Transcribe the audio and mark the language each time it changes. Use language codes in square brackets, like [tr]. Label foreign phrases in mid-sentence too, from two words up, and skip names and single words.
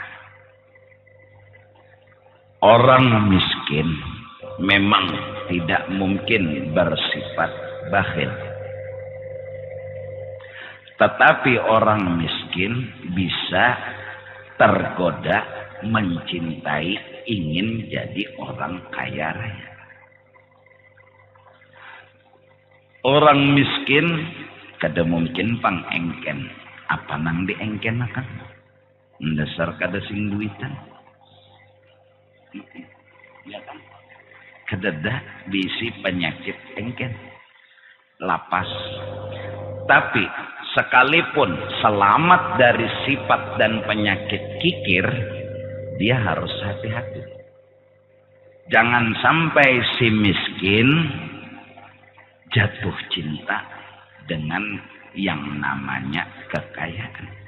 [id] Orang miskin memang tidak mungkin bersifat bakhil, tetapi orang miskin bisa tergoda mencintai, ingin jadi orang kaya raya. [bjn] Orang miskin kada mungkin pangengken, apa nang diengkenakan dasar kada sing duitan, ya kan? Kedada bisi penyakit engken lapas. [id] Tapi sekalipun selamat dari sifat dan penyakit kikir, dia harus hati-hati. Jangan sampai si miskin jatuh cinta dengan yang namanya kekayaan.